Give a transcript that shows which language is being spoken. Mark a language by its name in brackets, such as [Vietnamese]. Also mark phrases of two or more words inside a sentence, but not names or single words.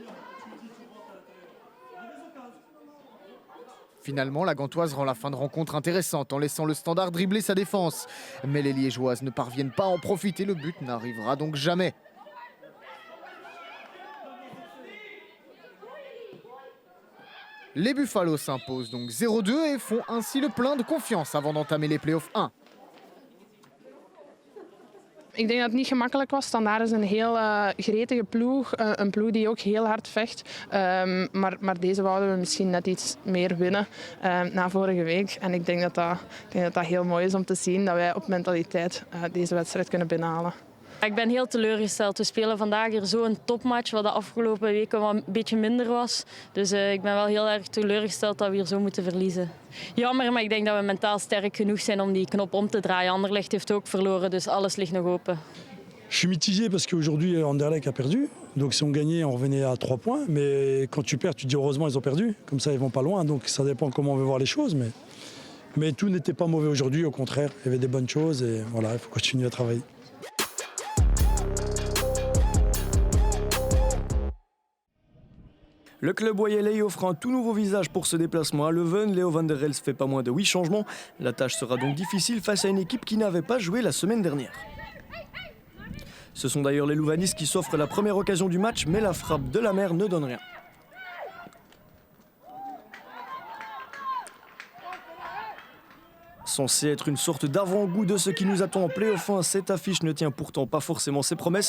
[French] Finalement, la Gantoise rend la fin de rencontre intéressante en laissant le Standard dribbler sa défense. Mais les Liégeoises ne parviennent pas à en profiter, le but n'arrivera donc jamais. Les Buffaloes s'imposent donc 0-2 et font ainsi le plein de confiance avant d'entamer les playoffs 1. [Dutch] Ik denk dat het niet gemakkelijk was. Standaard is een heel gretige ploeg. Een ploeg die ook heel hard vecht. Maar deze wouden we misschien net iets meer winnen na vorige week. En ik denk dat dat heel mooi is om te zien dat wij op mentaliteit deze wedstrijd kunnen binnenhalen. Ik ben heel teleurgesteld. We spelen vandaag hier zo'n topmatch, wat de afgelopen weken wat een beetje minder was. Dus ik ben wel heel erg teleurgesteld dat we hier zo moeten verliezen. Jammer, maar ik denk dat we mentaal sterk genoeg zijn om die knop om te draaien. Anderlecht heeft ook verloren, dus alles ligt nog open. [French] Je suis mitigé parce qu'aujourd'hui Anderlecht a perdu. Donc si on gagnait, on revenait à 3 points. Mais quand tu perds, tu te dis heureusement ils ont perdu. Comme ça ils vont pas loin. Donc ça dépend comment on veut voir les choses. Mais tout n'était pas mauvais aujourd'hui, au contraire. Il y avait des bonnes choses et voilà, il faut continuer à travailler. Le club Oyelay offre un tout nouveau visage pour ce déplacement à Leuven. Léo van der Elst fait pas moins de 8 changements. La tâche sera donc difficile face à une équipe qui n'avait pas joué la semaine dernière. Ce sont d'ailleurs les louvanistes qui s'offrent la première occasion du match, mais la frappe de la mer ne donne rien. Censé être une sorte d'avant-goût de ce qui nous attend en play-off 1, cette affiche ne tient pourtant pas forcément ses promesses.